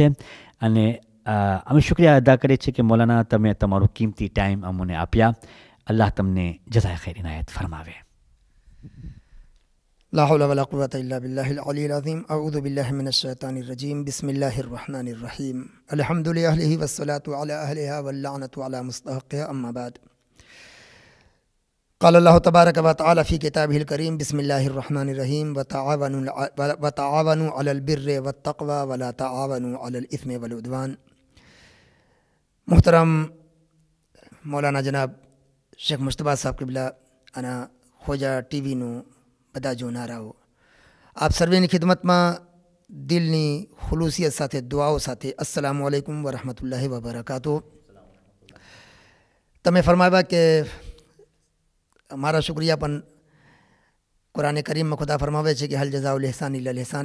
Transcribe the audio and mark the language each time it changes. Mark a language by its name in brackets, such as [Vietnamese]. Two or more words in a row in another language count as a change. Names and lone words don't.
[Gujarati] અને અમે શુક્રિયા અદા કરીએ છીએ કે મૌલાના તમે તમારો કિંમતી ટાઈમ અમને આપ્યા. અલ્લાહ તમને [Arabic] جزاء خير [Gujarati] ઇનાયત ફરમાવે. [Arabic] لا حول ولا قوة إلا بالله العلي العظيم. أعوذ بالله من الشيطان الرجيم. بسم الله الرحمن الرحيم. الحمد لله أهله والصلاة على أهلها واللعنة على مستحقيها أما بعد. قال الله تبارك وتعالى في كتابه الكريم بسم الله الرحمن الرحيم وتعاونوا على البر والتقوى ولا تعاونوا على الإثم والعدوان. [Urdu] محترم مولانا جناب [Gujarati] शेख मुश्तबा साहब क़िबला अना खोजा टीवीનું બધા જોનારાઓ, આપ સર્વેની ખિદમતમાં દિલની ખુલુસિયત સાથે દુઆઓ સાથે [Arabic] السلام عليكم ورحمة الله وبركاته. [Gujarati] તમે ફરમાવ્યા કે મારા શુક્રિયા પણ કુરાન કરીમમાં ખુદા ફરમાવે છે કે [Arabic] هل جزاء الإحسان إلا الإحسان.